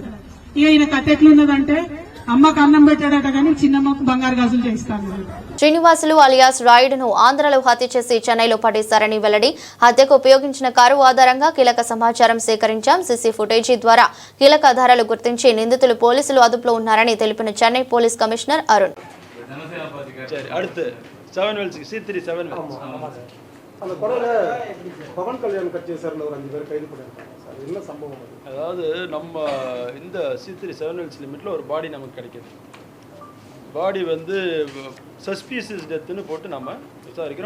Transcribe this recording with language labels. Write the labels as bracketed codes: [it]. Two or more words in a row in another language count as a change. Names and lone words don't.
[te] ఇక ఈయన కథ ఎట్లున్నదంటే అమ్మకు అన్నం పెట్టాడట కానీ చిన్నమ్మకు బంగారు గాజులు చేయిస్తాను. శ్రీనివాసులు అలియాస్ రాయుడును ఆంధ్రలో హత్య చేసి చెన్నైలో పడేశారని వెల్లడి. హత్యకు ఉపయోగించిన కారు ఆధారంగా కీలక సమాచారం సేకరించాం. [en] CC footage [te] ద్వారా కీలక ఆధారాలు గుర్తించి నిందితులు పోలీసులు అదుపులో ఉన్నారని తెలిపిన చెన్నై [en] police commissioner [te] అరుణ్. [ta] அதாவது நம்ம இந்த C3 7L லிமிட்டில் ஒரு பாடி நமக்கு கிடைக்கிது. பாடி வந்து [en] suspicious death [ta] போட்டு நம்ம விசாரிக்கிறோம்.